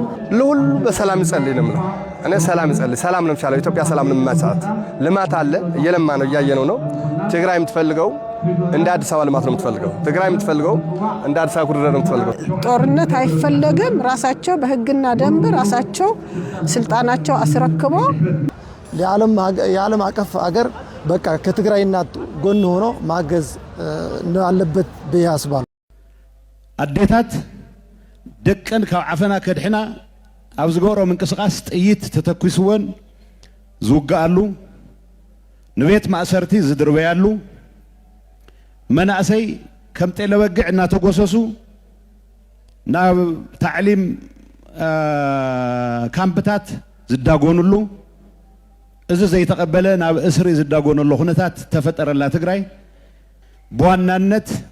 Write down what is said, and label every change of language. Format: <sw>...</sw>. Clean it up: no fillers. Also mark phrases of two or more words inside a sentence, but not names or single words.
<am>ለሁሉ በሰላም ይጸልይ ነው። እኔ ሰላም ይጸልይ፣ ሰላም ነው የሚሻለው። ኢትዮጵያ ሰላም ነው የምትመጣት። ልማት አለ፣ እየለማ ነው፣ እያየነው ነው። ትግራይ የምትፈልገው እንደ አዲስ አበባ ልማት ነው የምትፈልገው። ትግራይ የምትፈልገው እንደ አዲስ አበባ ኩሪደር ነው የምትፈልገው። ጦርነት አይፈለግም። ራሳቸው በህግና ደንብ ራሳቸው ስልጣናቸው አስረክበው የዓለም አቀፍ አገር በቃ ከትግራይ እናት ጎን ሆኖ ማገዝ አለበት ብዬ አስባለሁ።</am> <ti>አዴታት ደቀን ካብ ዓፈና ከድሕና ኣብ ዝገብሮ ምንቅስቃስ ጥይት ተተኩስወን ዝውግኣሉ፣ ንቤት ማእሰርቲ ዝድርበያሉ፣ መናእሰይ ከም ጤለ በጊዕ እናተጎሰሱ ናብ ታዕሊም ካምፕታት ዝዳጎንሉ፣ እዚ ዘይተቀበለ ናብ እስሪ ዝዳጎነሉ ኩነታት ተፈጠረላ ትግራይ። በዋናነት</ti>